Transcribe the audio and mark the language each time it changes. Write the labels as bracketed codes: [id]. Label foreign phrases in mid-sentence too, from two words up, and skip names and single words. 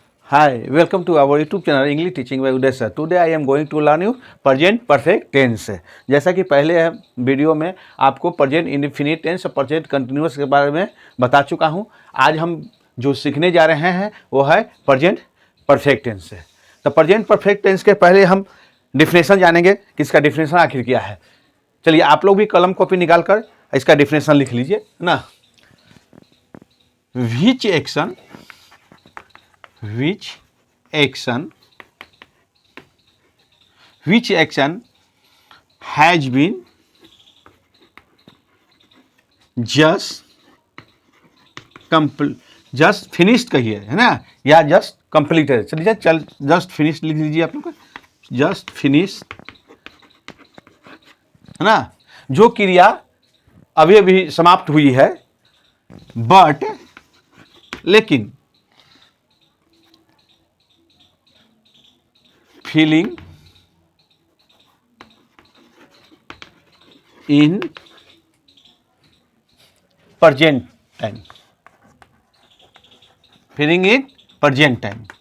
[en] Hi, welcome to our YouTube channel English Teaching by Uday sir. Today I am going to learn you present perfect tense. [hi] जैसा कि पहले वीडियो में आपको [en] present indefinite tense [hi] और [en] present continuous [hi] के बारे में बता चुका हूं। आज हम जो सीखने जा रहे हैं वो है [en] present perfect tense। [hi] तो [en] present perfect tense [hi] के पहले हम डिफिनेशन जानेंगे कि इसका डिफिनेशन आखिर क्या है। चलिए आप लोग भी कलम कॉपी निकाल कर इसका डिफिनेशन लिख लीजिए ना। [en] which action has been just finished [hi] कहिए, है ना, या [en] just completed. [hi] चलिए [en] just finish [hi] लिख लीजिए आप लोग, [en] just finish, [hi] है ना। जो क्रिया अभी अभी समाप्त हुई है, बट लेकिन [en] feeling in present time, feeling in present time.